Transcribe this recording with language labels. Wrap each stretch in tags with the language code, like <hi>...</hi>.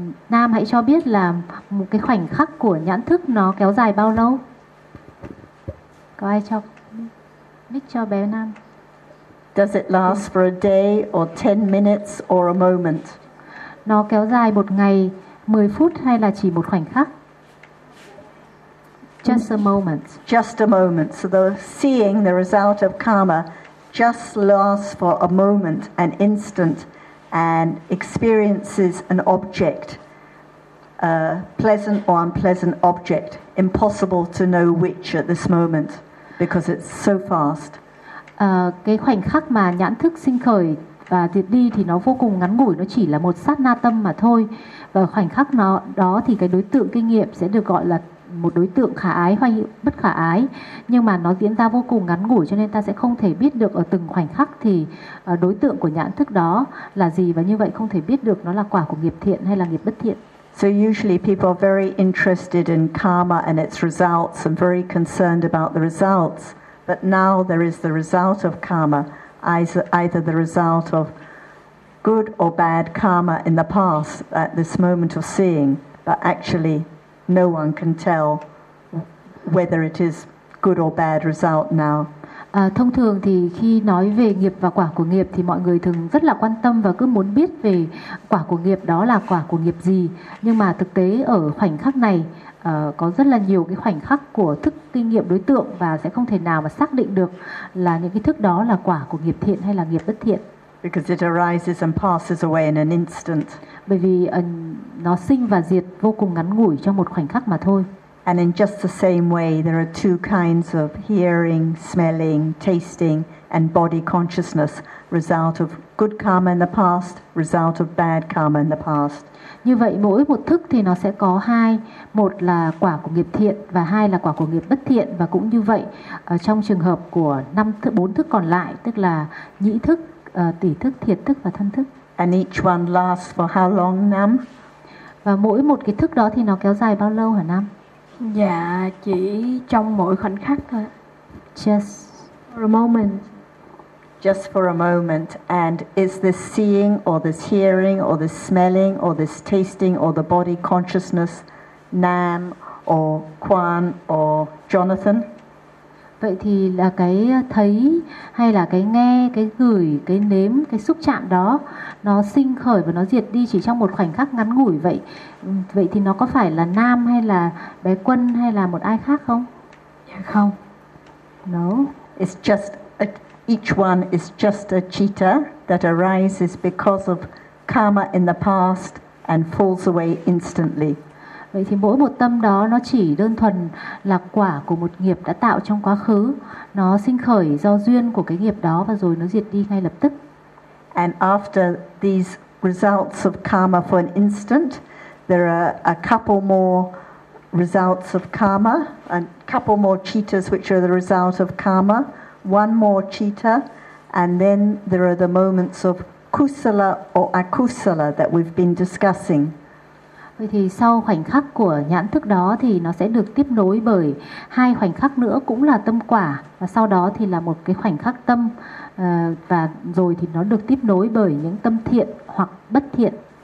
<vi>Nam hãy cho biết là một cái khoảnh khắc của nhãn thức nó kéo dài bao lâu? Có ai cho mic cho bé Nam?</vi> <en>Does it last for a day or 10 minutes or a moment?</en> <vi>Nó kéo dài một ngày, 10 phút hay là chỉ một khoảnh khắc?</vi> <en>Just a moment. Just a moment. So the seeing the result of karma just lasts for a moment, an instant, and experiences an object, a pleasant or unpleasant object. Impossible to know which at this moment because it's so fast.</en> <vi>Cái khoảnh khắc mà nhãn thức sinh khởi và diệt đi thì nó vô cùng ngắn ngủi, nó chỉ là một sát na tâm mà thôi. Và khoảnh khắc nó đó thì cái đối tượng kinh nghiệm sẽ được gọi là một đối tượng khả ái hay bất khả ái, nhưng mà nó diễn ra vô cùng ngắn ngủi, cho nên ta sẽ không thể biết được ở từng khoảnh khắc thì đối tượng của nhãn thức đó là gì, và như vậy không thể biết được nó là quả của nghiệp thiện hay là nghiệp bất thiện.</vi> <en>So usually people are very interested in karma and its results and very concerned about the results. But now there is the result of karma, either the result of good or bad karma in the past at this moment of seeing. But actually no one can tell whether it is good or bad result now.</en> <vi>Thông thường thì khi nói về nghiệp và quả của nghiệp thì mọi người thường rất là quan tâm và cứ muốn biết về quả của nghiệp đó là quả của nghiệp gì. Nhưng mà thực tế ở khoảnh khắc này có rất là nhiều cái khoảnh khắc của thức kinh nghiệm đối tượng và sẽ không thể nào mà xác định được là những cái thức đó là quả của nghiệp thiện hay là nghiệp bất thiện.</vi> <en>Because it arises and passes away in an instant.</en> <vi>Bởi vì nó sinh và diệt vô cùng ngắn ngủi trong một khoảnh khắc mà thôi.</vi> <en>And in just the same way, there are two kinds of hearing, smelling, tasting, and body consciousness, result of good karma in the past, result of bad karma in the past.</en> <vi>Như vậy, mỗi một thức thì nó sẽ có hai, một là quả của nghiệp thiện và hai là quả của nghiệp bất thiện. Và cũng như vậy, trong trường hợp của bốn thức còn lại, tức là nhĩ thức, tỷ thức, thiệt thức và thân thức.</vi> <en>And each one lasts for how long, Nam?</en> <vi>Và mỗi một cái thức đó thì nó kéo dài bao lâu hả Nam? Dạ, chỉ trong mỗi khoảnh khắc thôi.</vi> <en>Just for a moment. Just for a moment. And is this seeing or this hearing or this smelling or this tasting or the body consciousness Nam or Quan or Jonathan?</en> <vi>Vậy thì là cái thấy hay là cái nghe, cái gửi, cái nếm, cái xúc chạm đó nó sinh khởi và nó diệt đi chỉ trong một khoảnh khắc ngắn ngủi vậy. Vậy thì nó có phải là Nam hay là bé Quân hay là một ai khác không? Không.</vi> <en>No. It's just each one is just a citta that arises because of karma in the past and falls away instantly.</en> <vi>Vậy thì mỗi một tâm đó nó chỉ đơn thuần là quả của một nghiệp đã tạo trong quá khứ, nó sinh khởi do duyên của cái nghiệp đó và rồi nó diệt đi ngay lập tức.</vi> <en>And after these results of karma for an instant, there are a couple more results of karma, a couple more cittas which are the result of karma, one more citta, and then there are the moments of kusala or akusala that we've been discussing.</en> <vi>Vậy thì sau khoảnh khắc của nhãn thức đó thì nó sẽ được tiếp nối bởi hai khoảnh khắc nữa cũng là tâm quả, và sau đó thì là một cái khoảnh khắc tâm, và rồi thì nó được tiếp nối bởi những tâm thiện hoặc bất thiện.</vi>